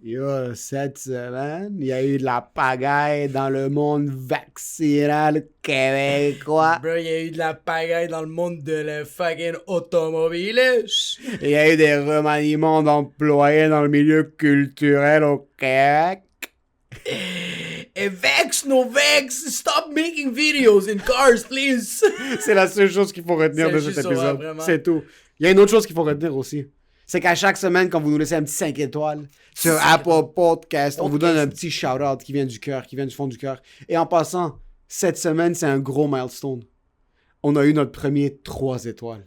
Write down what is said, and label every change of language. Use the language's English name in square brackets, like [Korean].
[French] Yo, cette semaine, il y a eu de la pagaille dans le monde vaccinal québécois. Bro, il y a eu de la pagaille dans le monde de la fucking automobile. Il y a eu des remaniements d'employés dans le milieu culturel au Québec. [English] Et vex, no vex, stop making videos in cars, please. [French] C'est la seule chose qu'il faut retenir de cet épisode. C'est tout. Il y a une autre chose qu'il faut retenir aussi. C'est qu'à chaque semaine, quand vous nous laissez un petit 5 étoiles sur Apple Podcast, on vous donne un petit shout-out qui vient du cœur, qui vient du fond du cœur. Et en passant, cette semaine, c'est un gros milestone. On a eu notre premier 3 étoiles.